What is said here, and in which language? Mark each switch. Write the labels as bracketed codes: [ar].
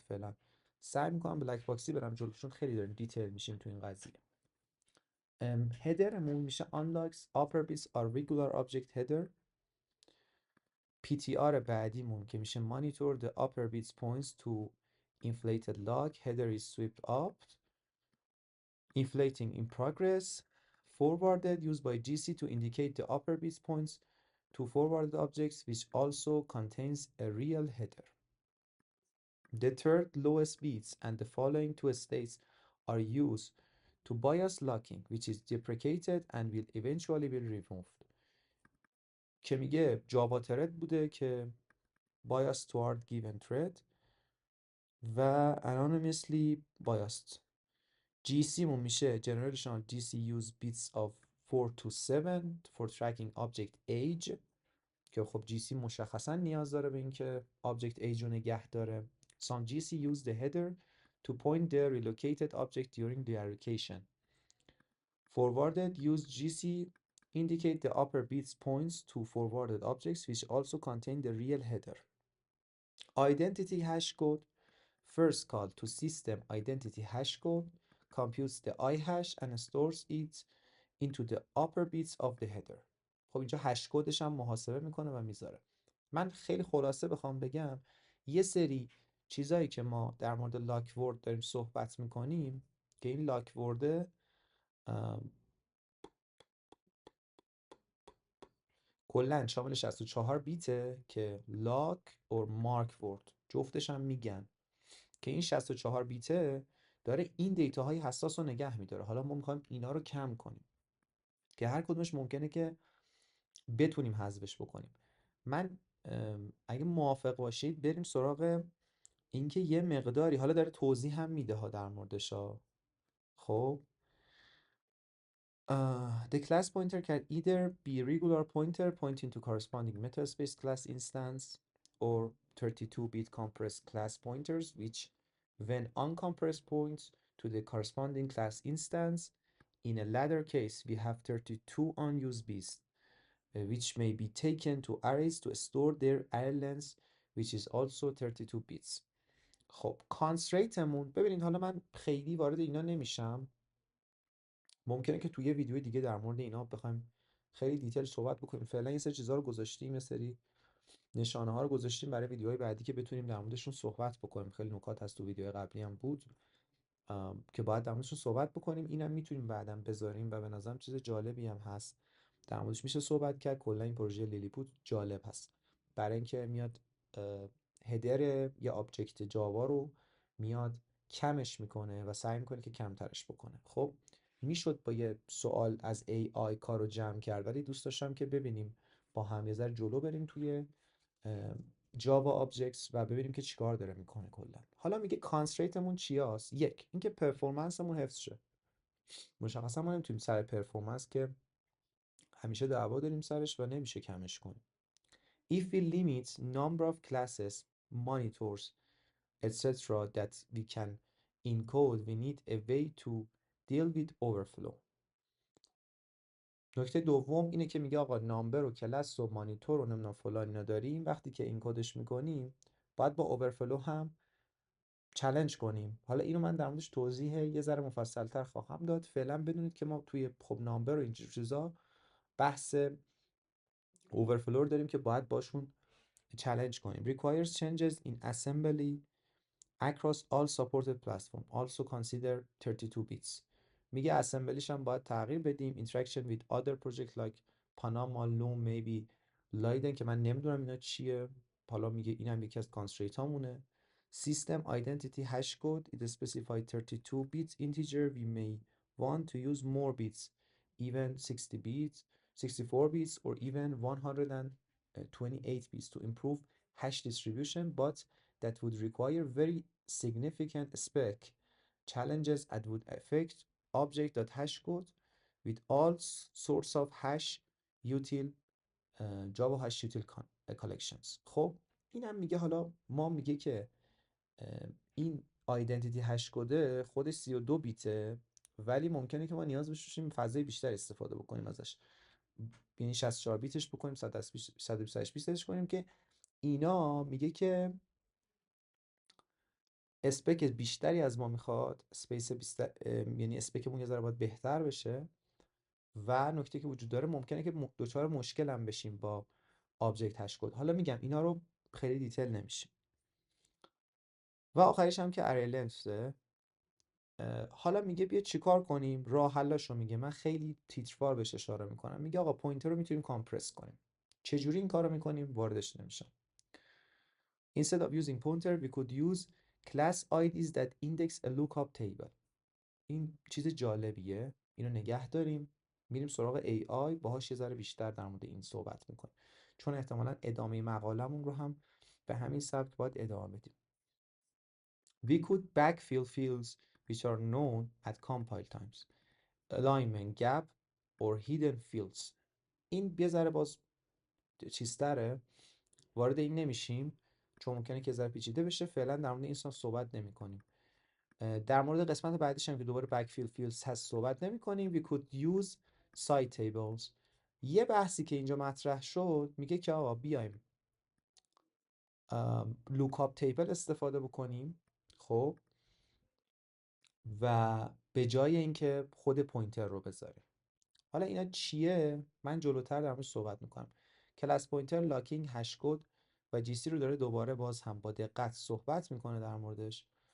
[fa] فعلا سعی میکنم بلک باکسی برم جلو چون خیلی داریم دیتیل میشیم تو این قضیه. هدرمون میشه [en] unlocks upper bits are regular object header. PTR [fa] بعدیمون که میشه [en] monitor the upper bits points to inflated lock. header is swept up. Inflating in progress. Forwarded used by GC to indicate the upper bits points to forwarded objects, which also contains a real header. The third lowest bits and the following two states are used to bias locking, which is deprecated and will eventually be removed. [fa] که میگه جاوا ترد بوده که [en] bias toward given thread [fa] و [en] anonymously biased. GC [fa] مون میشه [en] Generational GC use bits of 4 to 7 for tracking object age [fa] که خب GC مشخصا نیاز داره به اینکه object age رو نگه داره. [en] Some GC use the header to point the relocated object during the allocation. Forwarded use GC indicate the upper bits points to forwarded objects which also contain the real header. Identity hash code first call to system identity hash code computes the I hash and stores it into the upper bits of the header. [fa] خب اینجا هش کدش هم محاسبه میکنه و میذاره. من خیلی خلاصه بخوام بگم، یه سری چیزایی که ما در مورد لاکورد داریم صحبت میکنیم که این لاکورد کلا شامل 64 بیته که لاک اور مارک ورد جفتش هم میگن که این 64 بیته داره این دیتاهای حساس رو نگه میداره. حالا ما میخوایم اینا رو کم کنیم که هر کدومش ممکنه که بتونیم حذفش بکنیم. من اگه موافق باشید بریم سراغ اینکه یه مقداری حالا داره توضیح هم میده ها در موردش ها. خب [en] the class pointer can either be regular pointer pointing to corresponding metaspace class instance or 32-bit compressed class pointers which when uncompressed points to the corresponding class instance. In a latter case we have 32 unused bits which may be taken to arrays to store their array length which is also 32 bits. [fa] خب کانستریتمون ببینید، حالا من خیلی وارد اینا نمیشم، ممکنه که توی ویدیو دیگه در مورد اینا بخوایم خیلی دیتیل صحبت بکنیم. فعلا این سری چیزا رو گذاشتیم، یه سری نشانه ها رو گذاشتیم برای ویدیوهای بعدی که بتونیم در موردشون صحبت بکنیم. خیلی نکات هست تو ویدیوهای قبلی هم بود که باید در موردشون صحبت بکنیم. اینم میتونیم بعداً بذاریم و به نظرم چیز جالبی هم هست، در موردش میشه صحبت کرد. کلا این پروژه لیلیپوت جالب هست برای اینکه میاد هدر یا آبجکت جاوا رو میاد کمش میکنه و سعی میکنه که کمترش بکنه. خب میشد با یه سوال از AI کار رو جمع کرد، ولی دوست داشتم که ببینیم با هم یه ذره جلو بریم توی جاوا آبجکتس و ببینیم که چیکار داره میکنه کلا. حالا میگه کانستریتمون چی هست؟ یک، اینکه پرفورمنسمون حفظ شه. مشخصا ما نمیتونیم سر پرفورمنس که همیشه دعوا داریم سرش و نمیشه کمش کنیم. [en] If we limit number of classes, monitors, etc. that we can encode, we need a way to deal with overflow. [fa] نکته دوم اینه که میگه آقا نامبر و کلاس و مانیتور و نمیدونم فلان اینا داریم، وقتی که اینکودش میکنیم باید با اوورفلو هم چالش کنیم. حالا اینو من در موردش توضیح یه ذره مفصل‌تر خواهم داد. فعلا بدونید که ما توی خب نامبر و این چیزا بحث اوورفلو رو داریم که باید باشون چالش کنیم. [en] requires changes in assembly across all supported platform also consider 32 bits. [fa] میگه اسمبلیش هم باید تغییر بدیم. [en] interaction with other project like Panama, Loom, maybe Leiden [fa] که من نمیدونم اینا چیه. حالا میگه اینم یکی از کانستریت هامونه. [en] system identity hash code it specifies 32 bits integer. We may want to use more bits, even 60 bits, 64 bits or even 128 bits to improve hash distribution, but that would require very significant spec challenges and would affect object.hashcode with all sorts of hash util Java hash util collections. [fa] خب اینم میگه حالا ما میگه که این آیدنتیتی هش کد خودش 32 بیته، ولی ممکنه که ما نیاز بشیم فضای بیشتر استفاده بکنیم ازش، یعنی 64 بیتش بکنیم، 128 بیتش کنیم که اینا میگه که اسپک بیشتری از ما میخواد، اسپیس بیشتر، یعنی اسپکمون یه ذره باید بهتر بشه. و نکته که وجود داره ممکنه که دچار مشکل هم بشیم با آبجکت هش کد. حالا میگم اینا رو خیلی دیتیل نمیشیم. و آخرش هم که اری لنثه. حالا میگه بیا چیکار کنیم، راه حلاشو میگه. من خیلی تیتروار بهش اشاره میکنم. میگه آقا پوینتر رو میتونیم کامپرس کنیم. چجوری این کارو میکنیم؟ واردش نمیشم. [en] Instead of using pointer we could use class IDs that index a lookup table. [fa] این چیز جالبیه، اینو نگه داریم. میریم سراغ AI باهاش یه ذره بیشتر در مورد این صحبت میکنیم، چون احتمالاً ادامه مقالمون رو هم به همین سبک باید ادامه بدیم. [en] We could backfill fields which are known at compile times, alignment gap or hidden fields. [fa] این یه ذره باز چیزتره، وارد این نمیشیم چون ممکنه که ذره پیچیده بشه. فعلا در مورد این صحبت نمی‌کنیم. در مورد قسمت بعدیش هم که دوباره [en] backfill fields [fa] هست صحبت نمی‌کنیم. [en] We could use site tables. [fa] یه بحثی که اینجا مطرح شد میگه که آقا بیایم lookup table استفاده بکنیم. خب و به جای اینکه خود پوینتر رو بذاره. حالا اینا چیه؟ من جلوتر در موردش صحبت میکنم. کلاس پوینتر، لاکینگ، هش کد و جی سی رو داره دوباره باز هم با دقت صحبت میکنه در موردش.